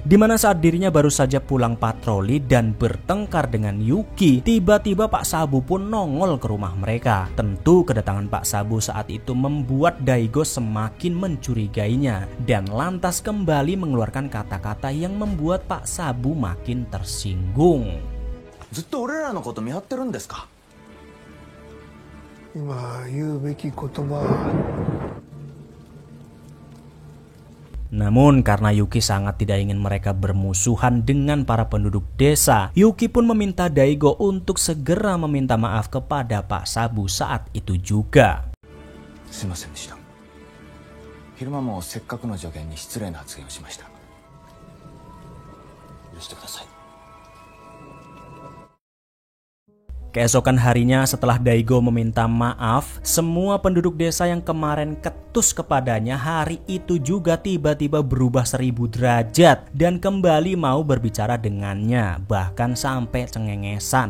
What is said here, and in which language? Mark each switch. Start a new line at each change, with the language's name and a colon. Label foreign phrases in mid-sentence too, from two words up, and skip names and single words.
Indonesian: Dimana saat dirinya baru saja pulang patroli dan bertengkar dengan Yuki, tiba-tiba Pak Sabu pun nongol ke rumah mereka. Tentu kedatangan Pak Sabu saat itu membuat Daigo semakin mencurigainya dan lantas kembali mengeluarkan kata-kata yang membuat Pak Sabu makin tersinggung.
Japanese: ずっと俺らのこと見張ってるんですか? 今言うべき言葉。
Indonesian: Namun karena Yuki sangat tidak ingin mereka bermusuhan dengan para penduduk desa, Yuki pun meminta Daigo untuk segera meminta maaf kepada Pak Sabu saat itu juga.
Japanese: すいませんでした。昼間もせっかくの助言に失礼な発言をしました。許してください。
Indonesian: Keesokan harinya setelah Daigo meminta maaf, semua penduduk desa yang kemarin ketus kepadanya hari itu juga tiba-tiba berubah 1000 derajat dan kembali mau berbicara dengannya, bahkan sampai cengengesan.